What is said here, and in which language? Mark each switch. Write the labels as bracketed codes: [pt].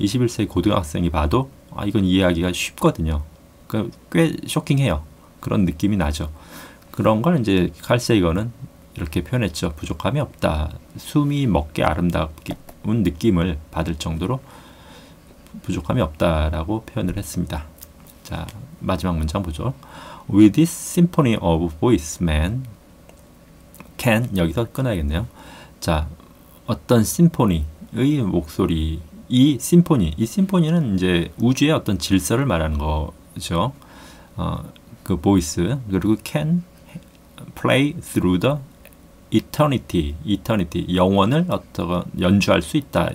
[ko] 21세기 고등학생이 봐도 이건 이해하기가 쉽거든요. 꽤 쇼킹해요. 그런 느낌이 나죠. 그런 걸 이제 칼 세이건은 이렇게 표현했죠. 부족함이 없다. 숨이 멎게 아름다운 느낌을 받을 정도로 부족함이 없다라고 표현을 했습니다. 자, 마지막 문장 보죠. [en] With this symphony of voice, man can, [ko] 여기서 끊어야겠네요. 자, 어떤 심포니의 목소리, 이 심포니는 이제 우주의 어떤 질서를 말하는 거죠. 그 보이스, 그리고 [en] can play through the eternity, [ko] 영원을 연주할 수 있다.